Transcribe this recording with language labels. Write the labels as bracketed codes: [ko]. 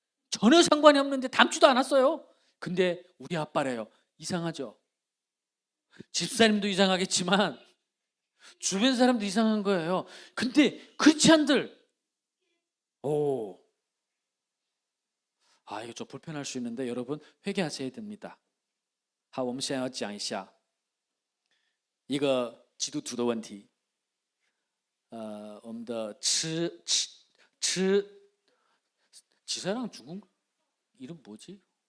[ko] 전혀 상관이 없는데 닮지도 않았어요. 근데 우리 아빠래요. 이상하죠? 집사님도 이상하겠지만 주변 사람도 이상한 거예요. 근데 크리스찬들 이거 좀 불편할 수 있는데 여러분 회개하셔야 됩니다. [zh] 好，我们现在要讲一下一个基督徒的问题。我们的吃 [ko] 지사랑 중국 이름 뭐지?